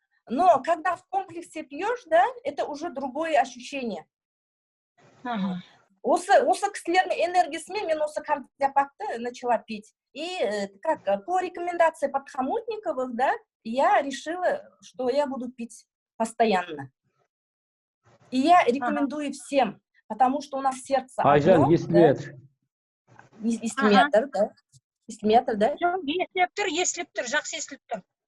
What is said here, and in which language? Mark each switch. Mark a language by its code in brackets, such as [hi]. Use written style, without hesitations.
[ru] Но когда в комплексе пьешь, да, это уже другое ощущение. [kk] Осы кісілердің энергиясымен мен осы кардиопакты [ru] начала пить. И как по рекомендации Подхомутниковых, да, я решила, что я буду пить постоянно. И я рекомендую всем, потому что у нас сердце одно. [kk] Айжан, естілет. Естілметр, да? Естілметр, да? Естіліп тұр, жақсы естіліп тұр.